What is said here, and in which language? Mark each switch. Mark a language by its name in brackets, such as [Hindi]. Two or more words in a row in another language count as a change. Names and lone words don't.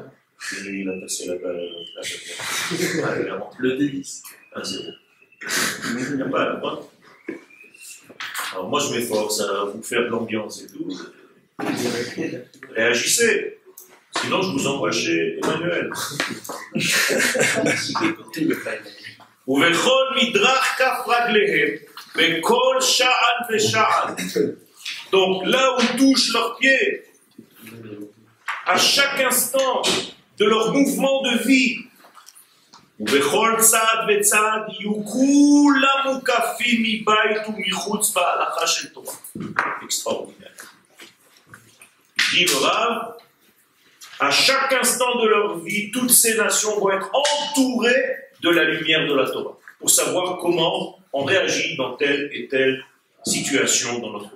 [French] Il a passé la balle. Le délice. 1-0. Il n'y a pas à la pointe. Alors moi je m'efforce à vous faire de l'ambiance et tout. Réagissez. Sinon je vous envoie chez Emmanuel. [Hebrew] ובכל מדרך כף רגליהם, בכל שעל ושעל. [French] Donc là où touchent leurs pieds, à chaque instant de leur mouvement de vie, [Hebrew] ובכל צעד וצעד יהיו כולם מוקפים מבית ומחוץ בהלכה של תורה. [French] Extraordinaire. Dit le Rav, à chaque instant de leur vie, toutes ces nations vont être entourées de la lumière de la Torah, pour savoir comment on réagit dans telle et telle situation dans notre vie.